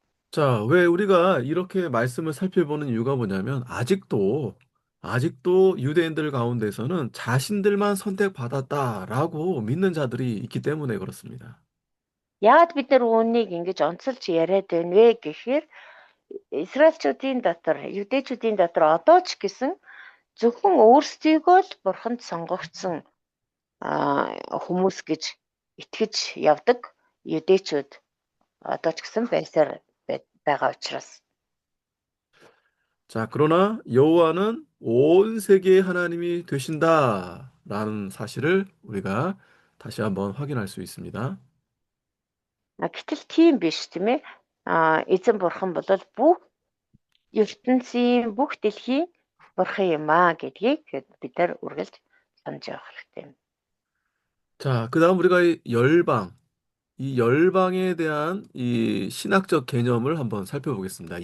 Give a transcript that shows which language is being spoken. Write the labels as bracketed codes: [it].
[ko] 자, 왜 우리가 이렇게 말씀을 살펴보는 이유가 뭐냐면 아직도 유대인들 가운데서는 자신들만 선택받았다라고 믿는 자들이 있기 때문에 그렇습니다. [mn] Яагаад бид нар үүнийг ингэж онцолж яриад байна вэ гэхээр Израильчүүдийн дотор, Юдэчүүдийн дотор одоо ч гэсэн зөвхөн өөрсдийгөө л бурханд сонгогдсон хүмүүс гэж итгэж явдаг Юдэчүүд одоо ч гэсэн байсаар байгаа учраас. [ko] 자, 그러나 여호와는 온 세계의 하나님이 되신다라는 사실을 우리가 다시 한번 확인할 수 있습니다. [mn] Гэтэл тийм биш тийм ээ. Эзэн бурхан бол бүх ертөнцийн бүх дэлхийн бурхан юм аа гэдгийг бид нар үргэлж санаж явах хэрэгтэй юм. [ko] 자, 그다음 우리가 이 열방, 이 열방에 대한 이 신학적 개념을 한번 살펴보겠습니다.